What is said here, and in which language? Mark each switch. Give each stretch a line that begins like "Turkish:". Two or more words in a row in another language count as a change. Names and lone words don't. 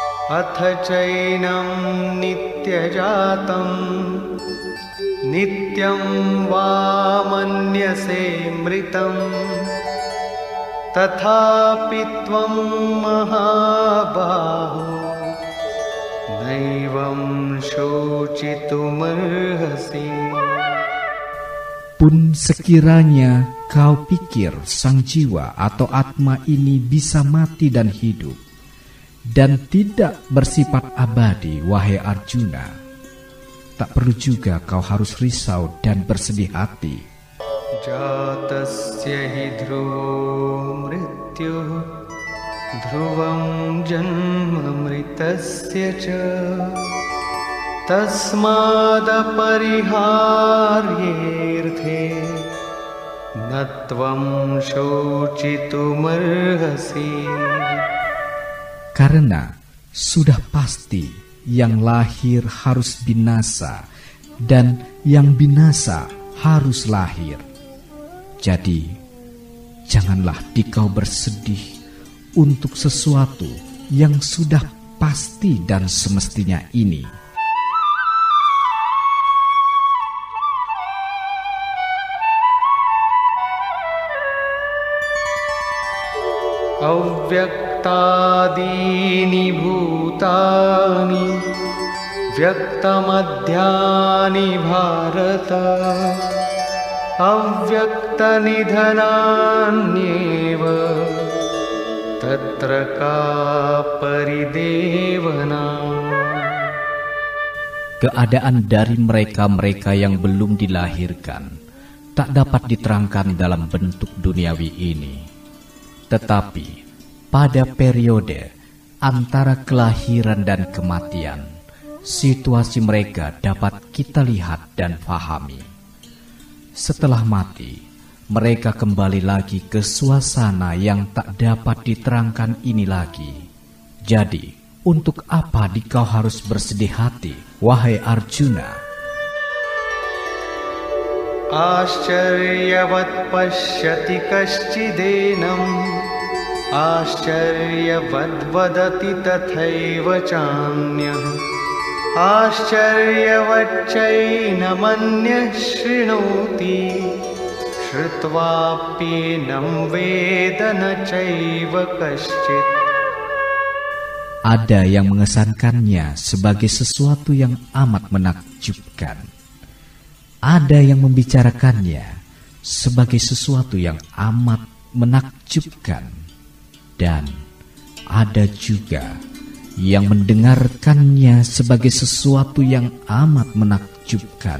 Sanskrit: अथ चैनं नित्यजातं नित्यं वा मन्यसे मृतं तथापि त्वं महाबाहो नैवं शोचितुमर्हसि.
Indonesian: Pun sekiranya kau pikir sang jiwa atau atma ini bisa mati dan hidup, dan tidak bersifat abadi, wahai Arjuna, tak perlu juga kau harus risau dan bersedih hati.
Sanskrit: जातस्य हि ध्रुवो मृत्युः ध्रुवं जन्म मृतस्य च तस्मादपरिहार्येऽर्थे न त्वं शोचितुमर्हसि.
Indonesian: Karena sudah pasti yang lahir harus binasa dan yang binasa harus lahir. Jadi janganlah dikau bersedih untuk sesuatu yang sudah pasti dan semestinya ini.
Sanskrit: अव्यक्तादीनि भूतानि व्यक्तमध्यानि भारत अव्यक्तनिधनान्येव तत्र का परिदेवना.
Indonesian: Keadaan dari mereka-mereka yang belum dilahirkan tak dapat diterangkan dalam bentuk duniawi ini. Tetapi pada periode antara kelahiran dan kematian, situasi mereka dapat kita lihat dan fahami. Setelah mati, mereka kembali lagi ke suasana yang tak dapat diterangkan ini lagi. Jadi, untuk apa dikau harus bersedih hati, wahai Arjuna?
Sanskrit: आश्चर्यवत् पश्यति कश्चिदेनम् आश्चर्यवद् वदति तथैव चान्यः आश्चर्यवच्चैनमन्यः शृणोति श्रुत्वाप्येनं वेद न चैव कश्चित्.
Indonesian: Ada yang mengesankannya sebagai sesuatu yang amat menakjubkan. Ada yang membicarakannya sebagai sesuatu yang amat menakjubkan. Dan ada juga yang mendengarkannya sebagai sesuatu yang amat menakjubkan.